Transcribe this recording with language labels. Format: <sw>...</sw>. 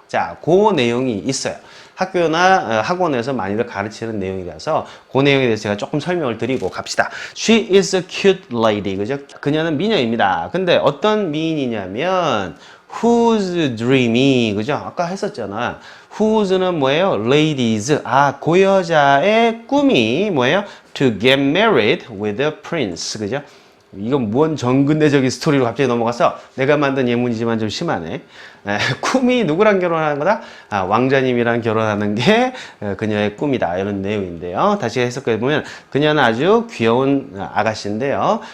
<ko>자, 그 내용이 있어요. 학교나 학원에서 많이들 가르치는 내용이라서 그 내용에 대해서 제가 조금 설명을 드리고 갑시다.</ko> <en>She is a cute lady. 그죠? 그녀는 미녀입니다.</en> <ko>근데 어떤 미인이냐면 whose dreamy. 그죠? 아까 했었잖아. whose는 뭐예요? ladies. 아, 그 여자의 꿈이 뭐예요?</ko> <en>to get married with a prince.</en> <ko>그죠? 이건 뭔 정근대적인 스토리로 갑자기 넘어가서 내가 만든 예문이지만 좀 심하네. 꿈이 누구랑 결혼하는 거다? 아, 왕자님이랑 결혼하는 게 그녀의 꿈이다. 이런 내용인데요. 다시 해석해보면 그녀는 아주 귀여운 아가씨인데요.</ko>